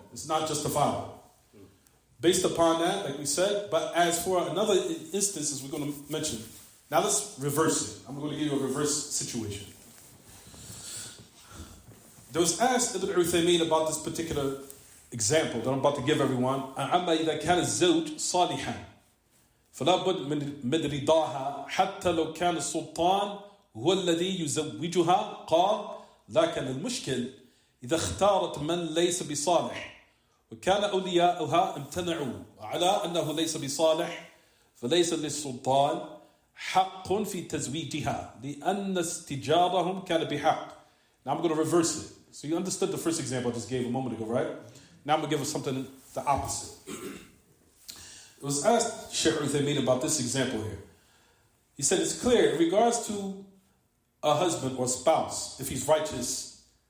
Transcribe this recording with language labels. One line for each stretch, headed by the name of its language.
English: It's not justifiable. Based upon that, like we said, but as for another instance, as we're going to mention, now let's reverse it. I'm going to give you a reverse situation. There was asked Ibn Uthaymeen about this particular example that I'm about to give everyone.
Arabic: أما إذا كان الزوج صالحا فلا بد من رضاها حتى لو كان السلطان هو الذي يزوجها. قال لكن المشكل إذا اختارت من ليس بصالح وكان أولياؤها امتنعوا على أنه ليس بصالح فليس للسلطان حق في تزويجها لأن استجارهم كان بحق.
English: Now I'm going to reverse it. So you understood the first example I just gave a moment ago, right? Now I'm going to give us something the opposite. It was asked Shaykh Uthaymeen about this example here. He said it's clear in regards to a husband or spouse, if he's righteous